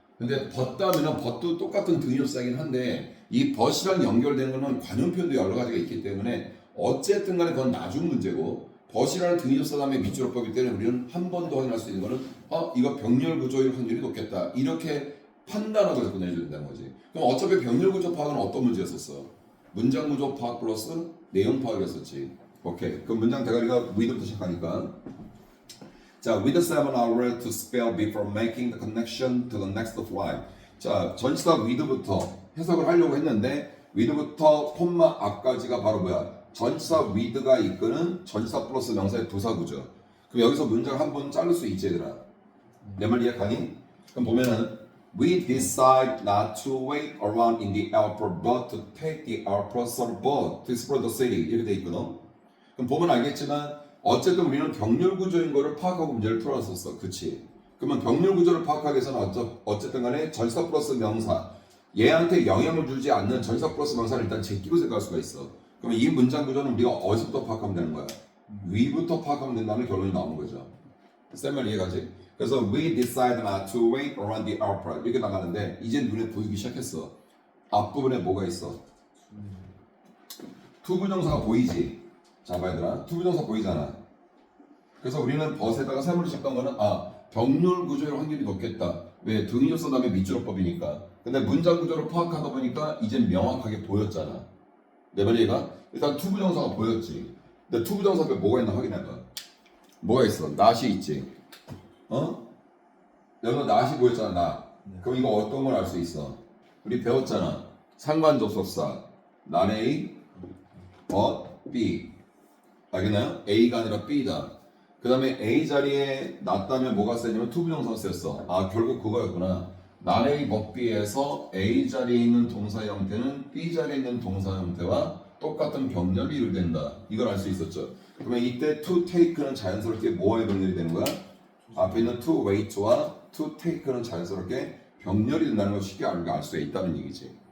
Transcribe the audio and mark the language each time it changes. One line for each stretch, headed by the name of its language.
Korean: 근데 but 다음에는 but도 똑같은 등위 접사이긴 한데 이 but이랑 연결되는 거는 관용 표현도 여러 가지가 있기 때문에 어쨌든 간에 그건 나중 문제고 but이라는 등위 접사 다음에 밑줄어법이기 때문에 우리는 한 번 더 확인할 수 있는 거는 이거 병렬 구조일 확률이 높겠다. 이렇게 판단하고 접근해줘야 된다는 거지. 그럼 어차피 병렬 구조 파악은 어떤 문제였었어? 문장 구조 파악 플러스 내용 파악이었었지. 오케이. 그럼 문장 대가리가 with부터 시작하니까.
English: 자, with 7 hours to spare before making the connection to the next flight.
Korean: 자, 전치사 with부터 해석을 하려고 했는데 with부터 콤마 앞까지가 바로 뭐야? 전치사 with가 이끄는 전치사 플러스 명사의 부사 구조. 그럼 여기서 문장 한 번 자를 수 있지 얘들아. 내 말 이해가니? 그럼 보면은
English: We decide not to wait around in the airport but to take the airport boat to explore the city.
Korean: 이렇게 돼 있거든. 그럼 보면 알겠지만 어쨌든 우리는 병렬 구조인 거를 파악하고 문제를 풀어놨었어. 그치? 그러면 병렬 구조를 파악하기 위해서는 어쨌든 간에 절사 플러스 명사, 얘한테 영향을 주지 않는 절사 플러스 명사를 일단 제끼고 생각할 수가 있어. 그러면 이 문장 구조는 우리가 어디서부터 파악하면 되는 거야? 위부터 파악하면 된다는 결론이 나오는 거죠. 쌤 말 이해가지? 그래서
English: we decide not to wait around the airport
Korean: 이렇게 나가는데 이제 눈에 보이기 시작했어. 앞부분에 뭐가 있어? 투부정사가 보이지? 자 봐 얘들아, 투부정사 보이잖아. 그래서 우리는 벗에다가 세모를 쳤던 거는 병렬 구조일 확률이 높겠다. 왜? 등위적 쓴 다음에 밑줄어법이니까. 근데 문장 구조를 파악하다 보니까 이제 명확하게 보였잖아. 내 말이가? 일단 투부정사가 보였지. 근데 투부정사 앞에 뭐가 있나 확인해봐. 뭐가 있어? not이 있지. 여기 not이 보였잖아. not. 그럼 이거 어떤 걸 알 수 있어? 우리 배웠잖아. 상관접속사 not A, but B. 알겠나요? A가 아니라 B다. 그 다음에 A 자리에 놨다면 뭐가 쓰냐면 투부정사가 쓰였어. 결국 그거였구나. not A but B에서 A 자리에 있는 동사 형태는 B 자리에 있는 동사 형태와 똑같은 병렬이 이루된다. 이걸 알 수 있었죠. 그러면 이때 to take는 자연스럽게 뭐와의 병렬이 되는 거야? 앞에 있는 to wait와 to take는 자연스럽게 병렬이 된다는 걸 쉽게 알 수가 있다는 얘기지.